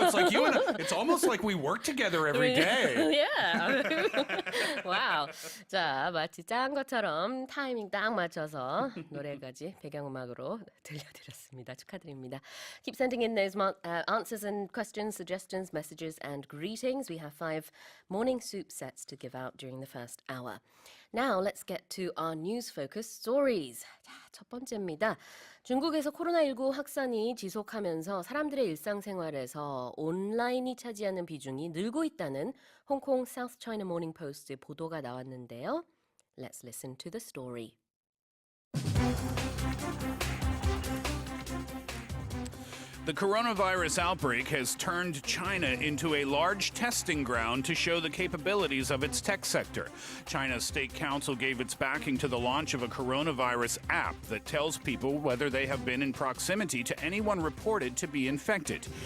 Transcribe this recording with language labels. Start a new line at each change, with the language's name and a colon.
English: Wow, it's like you and it's almost like we work together every day. Yeah. wow.
Korean: 자, 마치 짠 것처럼 타이밍 딱 맞춰서 노래까지 배경음악으로 들려드렸습니다. 축하드립니다.
English: Keep sending in those answers and questions, suggestions, messages and greetings. We have 5 morning soup sets to give out during the first hour. Now let's get to our news-focused stories.
Korean: 자, 첫 번째입니다. 중국에서 코로나19 확산이 지속하면서 사람들의 일상생활에서 온라인이 차지하는 비중이 늘고 있다는 홍콩 South China Morning Post의 보도가 나왔는데요.
English: Let's listen to the story. The coronavirus outbreak has turned China into a large testing ground to show the capabilities of its tech sector. China's State Council gave its backing to the launch of a coronavirus app that tells people whether they have been in proximity to anyone reported to be infected.